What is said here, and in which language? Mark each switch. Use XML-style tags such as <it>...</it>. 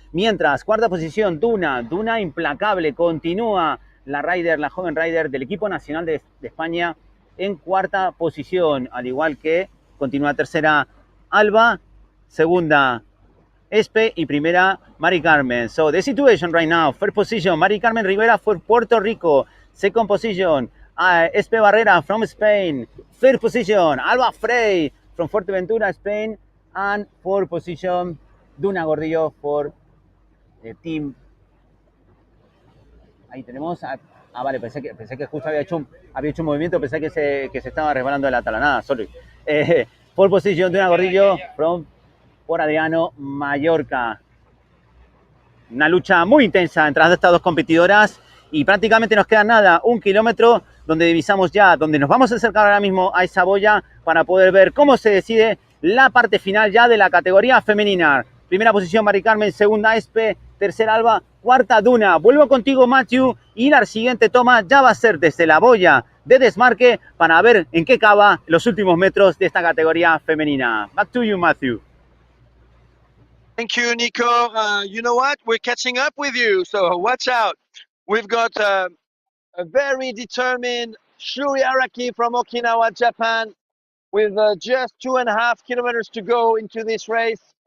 <es>Mientras, cuarta posición, Duna implacable, continúa la joven rider del equipo nacional de España en cuarta posición, al igual que continúa tercera Alba, segunda Espe y primera Mari Carmen.</es> <en>So the situation right now, first position, Mari Carmen Rivera for Puerto Rico. Second position, Espe Barrera from Spain. Third position, Alba Frey from Fuerteventura, Spain. And fourth position, Duna Gordillo for the team.</en> <es>Ahí tenemos. Vale, pensé que justo había hecho un movimiento, pensé que se estaba resbalando de la talanada, sorry. Fourth position, Duna Gordillo from por Adriano Mallorca. Una lucha muy intensa entre estas dos competidoras y prácticamente nos queda nada, 1 kilómetro donde divisamos ya, donde nos vamos a acercar ahora mismo a esa boya para poder ver cómo se decide la parte final ya de la categoría femenina. Primera posición Mari Carmen, segunda Espe, tercera Alba, cuarta Duna. Vuelvo contigo, Mathieu, y la siguiente toma ya va a ser desde la boya de desmarque para ver en qué acaba los últimos metros de esta categoría femenina.</es> <en>Back to you, Mathieu. Thank you, Nico. You know what? We're catching up with you, so watch out. We've got a very determined Shuri Araki from Okinawa, Japan, with just 2.5 kilometers to go into this race.</en>